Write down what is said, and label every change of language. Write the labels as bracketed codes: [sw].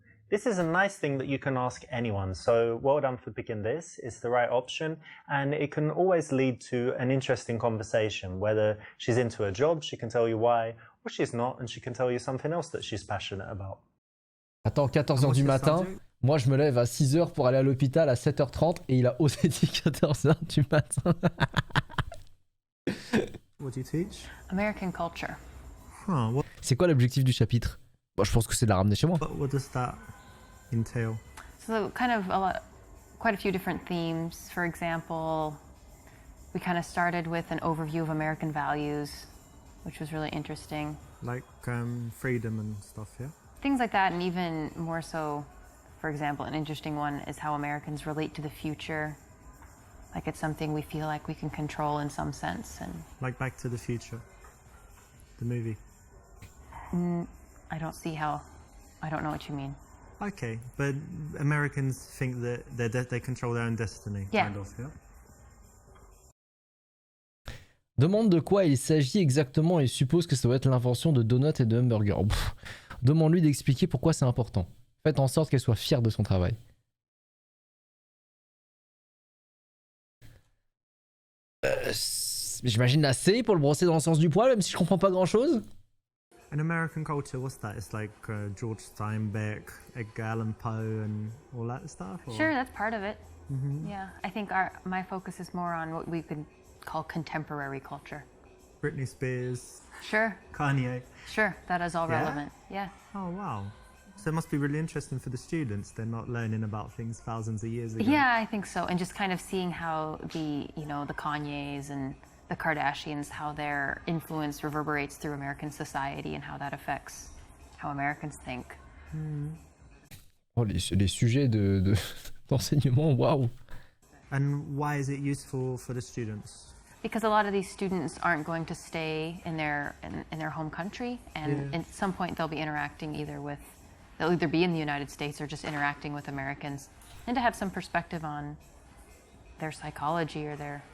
[en] This is a nice thing that you can ask anyone, so well done for picking this. It's the right option, and it can always lead to an interesting conversation. Whether she's into a job, she can tell you why, or she's not, and she can tell you something else that she's passionate about. [fr] Attends, 14h [en] What's [fr] du [en] your [fr] matin. [en] subject? [fr] Moi, je me lève à 6h pour aller à l'hôpital à 7h30 et il a osé dire 14h du matin. [en] What do you teach? American culture. Huh, [fr] C'est quoi l'objectif du chapitre? Bon, je pense que c'est de la ramener chez moi. [en] what does that entail? So kind of quite a few different themes. For example, we kind of started with an overview of American values, which was really interesting. Like freedom and stuff, yeah? Things like that, and even more so, for example, an interesting one is how Americans relate to the future. Like it's something we feel like we can control in some sense. And Like Back to the Future, the movie. I don't see how, I don't know what you mean. Okay, but Americans think that they control their own destiny, Yeah. kind of, yeah? [fr] Demande de quoi il s'agit exactement et suppose que ça doit être l'invention de donuts et de hamburgers. Oh, pff. Demande-lui d'expliquer pourquoi c'est important. Faites en sorte qu'elle soit fière de son travail. J'imagine assez pour le brosser dans le sens du poil, même si je comprends pas grand-chose. [en] In American culture, what's that? It's like George Steinbeck, Edgar Allan Poe, and all that stuff? Or? Sure, that's part of it. Yeah, I think my focus is more on what we could call contemporary culture. Britney Spears, Sure, Kanye. sure, that is all Yeah? relevant. Yeah. Oh, wow. So it must be really interesting for the students. They're not learning about things thousands of years ago. Yeah, I think so. And just kind of seeing how the Kanyes and the Kardashians, how their influence reverberates through American society and how that affects how Americans think. [fr] Oh, les sujets d'enseignement, waouh. [en] And why is it useful for the students? Because a lot of these students aren't going to stay in their home country, and Yeah. at some point they'll be interacting they'll either be in the United States or just interacting with Americans, and to have some perspective on their psychology or their